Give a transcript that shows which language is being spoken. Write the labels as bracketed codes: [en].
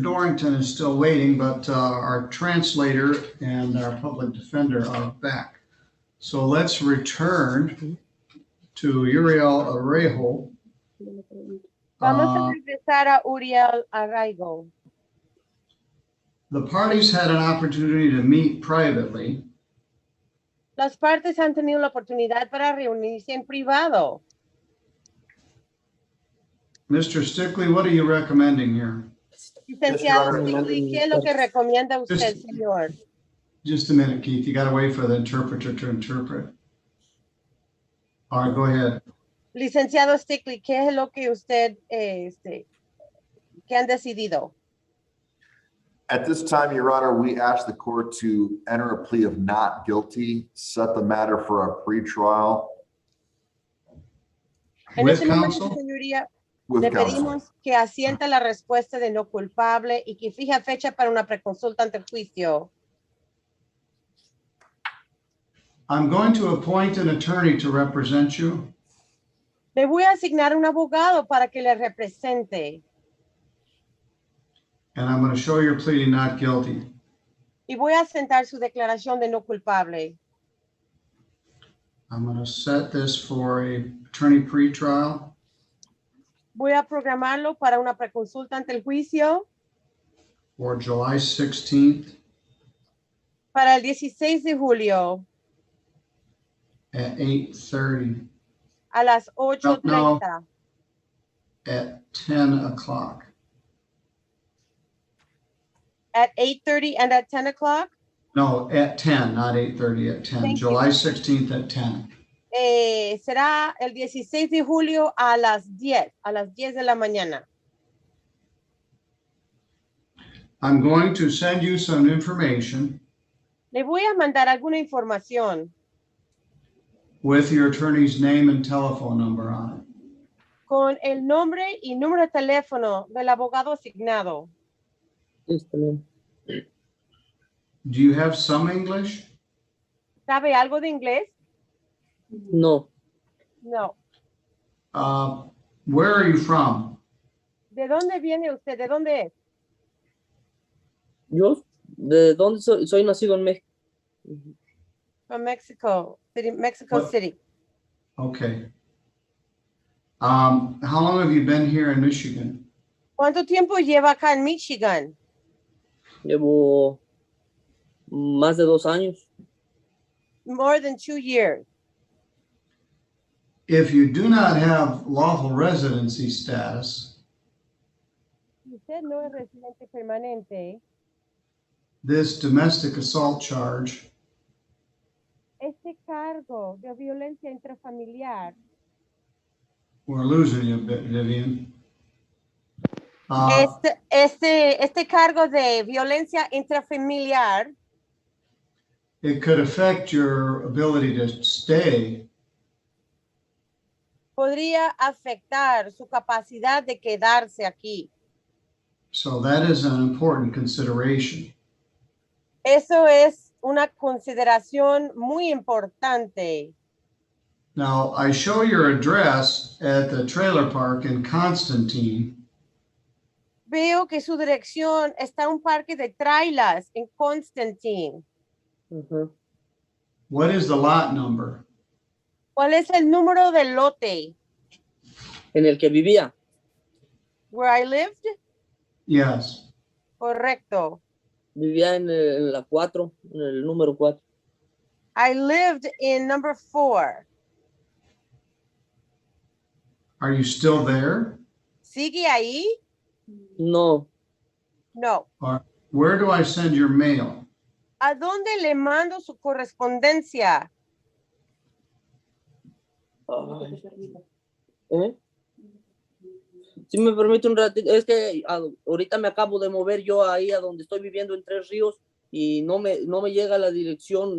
[en] Dorrington is still waiting, but our translator and our public defender are back. So let's return to Uriel Arraijo. [es] Vamos a regresar a Uriel Arraigo. [en] The parties had an opportunity to meet privately. [es] Las partes han tenido la oportunidad para reunirse en privado. [en] Mr. Stickley, what are you recommending here? [es] Licenciado [en] Honor. [es] Stickley, ¿qué es lo que recomienda usted, señor? [en] Just a minute, Keith. You got to wait for the interpreter to interpret. All right, go ahead. [es] Licenciado Stickley, ¿qué es lo que usted, que han decidido? [en] At this time, Your Honor, we ask the court to enter a plea of not guilty, set the matter for a pretrial [es] En [en] With [es] este momento, [en] counsel? [es] señoría, [en] with [es] le [en] counsel. [es] pedimos que asienta la respuesta de no culpable y que fija fecha para una preconsulta ante el juicio. [en] I'm going to appoint an attorney to represent you. [es] Le voy a asignar un abogado para que le represente [en] And I'm going to show you're pleading not guilty. [es] y voy a asentar su declaración de no culpable. [en] I'm going to set this for a attorney pretrial [es] Voy a programarlo para una preconsulta ante el juicio [en] for July 16th [es] para el 16 de julio [en] at 8:30 [es] a las 8:30. [en] No. at 10 o'clock. At 8:30 and at 10 o'clock. No, at 10, not 8:30, at 10. Thank you. July 16th at 10. [es] Será el 16 de julio a las 10 de la mañana. [en] I'm going to send you some information [es] Le voy a mandar alguna información [en] with your attorney's name and telephone number on it. [es] con el nombre y número de teléfono del abogado asignado. Está bien. [en] Do you have some English? [es] ¿Sabe algo de inglés? No, [en] No. Where are you from? [es] ¿De dónde viene usted? ¿De dónde es? yo, ¿de dónde soy? Soy nacido en México. [en] From Mexico City, Mexico What? City. Okay. How long have you been here in Michigan? [es] ¿Cuánto tiempo lleva acá en Michigan? Llevo más de 2 años. [en] More than 2 years. If you do not have lawful residency status, [es] Si usted no es residente permanente, [en] this domestic assault charge [es] este cargo de violencia intrafamiliar, [en] we're losing you a bit, Vivian. Uh, [es] este cargo de violencia intrafamiliar [en] it could affect your ability to stay [es] podría afectar su capacidad de quedarse aquí. [en] So that is an important consideration. [es] Eso es una consideración muy importante. [en] Now, I show your address at the trailer park in Constantine. [es] Veo que su dirección está en un parque de trailers en Constantine. [en] What is the lot number? [es] ¿Cuál es el número del lote? En el que vivía. [en] Where I lived? Yes. [es] Correcto. Vivía en la 4, en el número 4. [en] I lived in number 4. Are you still there? [es] ¿Sigue ahí? No. [en] No. Or where do I send your mail? [es] ¿A dónde le mando su correspondencia? ¿Eh? Si me permite un ratito, es que ahorita me acabo de mover yo ahí a donde estoy viviendo en Tres Ríos y no me llega la dirección.